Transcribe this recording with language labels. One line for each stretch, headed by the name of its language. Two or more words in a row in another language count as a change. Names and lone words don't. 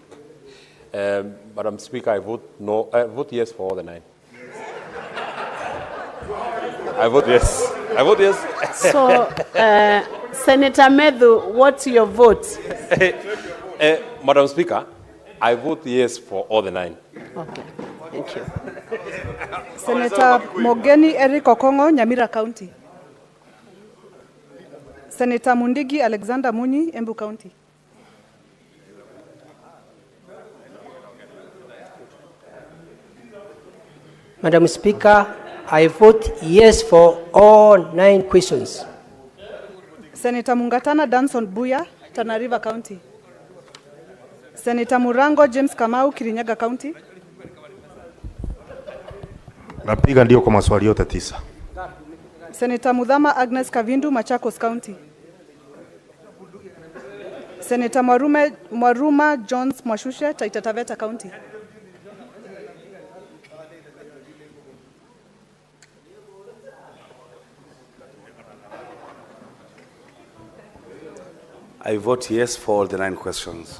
English: Madam Speaker, I vote no. I vote yes for all the 9. I vote yes. I vote yes. So, Senator Methu, what's your vote? Madam Speaker, I vote yes for all the 9. Okay, thank you. Senator Mogeni Eric Okongo, Nyamira County. Senator Mundigi Alexander Muni, Embu County. Madam Speaker, I vote yes for all 9 questions. Senator Mungatana Danson Buya, Tana River County. Senator Murango James Kamau, Kirinyaga County.
Swahili: Napiga ndio kwa maswali yote 9.
English: Senator Mudhama Agnes Kavindu, Machakos County. Senator Mwaruma Jones Mwashushe, Taita Taveta County. I vote yes for all the 9 questions.